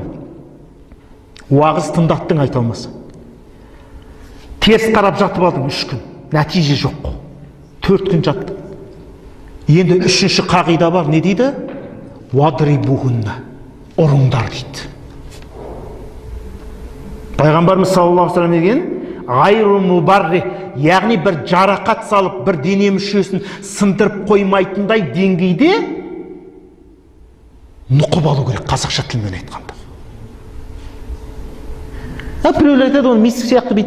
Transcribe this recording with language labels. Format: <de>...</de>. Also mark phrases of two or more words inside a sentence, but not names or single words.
<kk>Уағыз тыңдаттың, айта алмаса. Теріс қарап жатып алдың 3 күн. Нәтиже жоқ. 4 күн жаттың. Енді 3-ші қағида бар, не дейді? Вадрибухунна, ұрыңдар дейді. Пайғамбарымыз</kk> <ar>صلى الله عليه وسلم</ar> <kk>деген,</kk> <ar>غير مبرح,</ar> <kk>яғни бір жарақат салып, бір дене мүшесін сындырып қоймайтындай деңгейде нұқып алу керек, қазақша тілмен айтқанда. Біреулер айтады, оны мисық сияқты бейді.</kk>